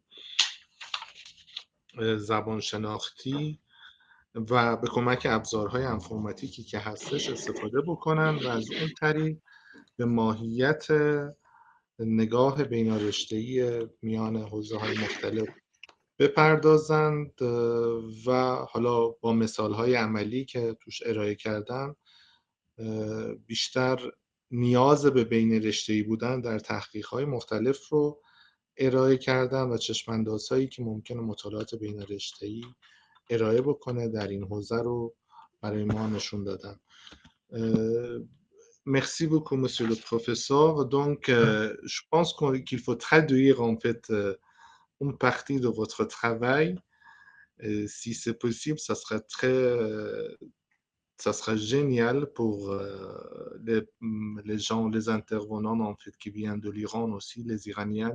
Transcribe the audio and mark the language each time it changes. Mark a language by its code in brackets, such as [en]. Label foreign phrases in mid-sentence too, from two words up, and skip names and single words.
[fa] زبان شناختی و به کمک ابزارهای انفرماتیکی که هستش استفاده بکنن و از اون طریق به ماهیت نگاه بینارشته‌ای میان حوزه‌های مختلف بپردازند و حالا با مثال‌های عملی که توش ارائه کردن بیشتر نیاز به بین رشته‌ای بودن در تحقیق‌های مختلف رو ارائه کردن و چشم‌اندازهایی که ممکنه مطالعات بین رشته‌ای ارائه بکنه در این حوزه رو برای ما نشون دادن. [fr] Merci beaucoup, monsieur le professeur. Donc, je pense qu'il faut traduire en fait une partie de votre travail. Si c'est possible, ça sera génial pour les gens, les intervenants en fait qui viennent de l'Iran aussi, les Iraniens.